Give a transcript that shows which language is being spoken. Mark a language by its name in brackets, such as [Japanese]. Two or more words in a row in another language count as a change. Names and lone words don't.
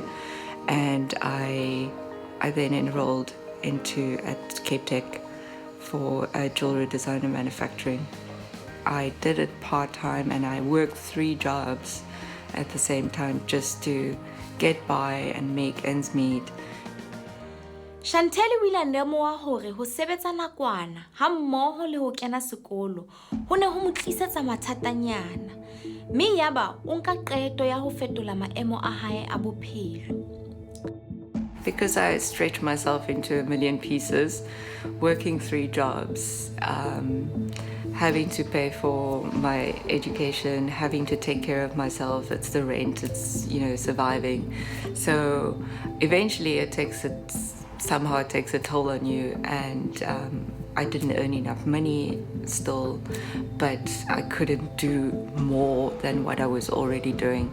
[English] And I then enrolled at Cape Tech for jewelry design and manufacturing. I did it part-time and I worked 3 jobs at the same time just to get by and make ends meet. [Southern Sotho] Chantel o ile a lemoha hore ho sebetsa nakwana ha mmoho le ho kena sekolo ho ne ho mo tlisetsa mathatanyana, mme yaba o nka qeto ya ho fetola maemo a hae a bophelo. [English] Because I stretched myself into a million pieces, working 3 jobs, having to pay for my education, having to take care of myself, it's the rent, it's, surviving. So eventually somehow it takes a toll on you, and I didn't earn enough money still, but I couldn't do more than what I was already doing.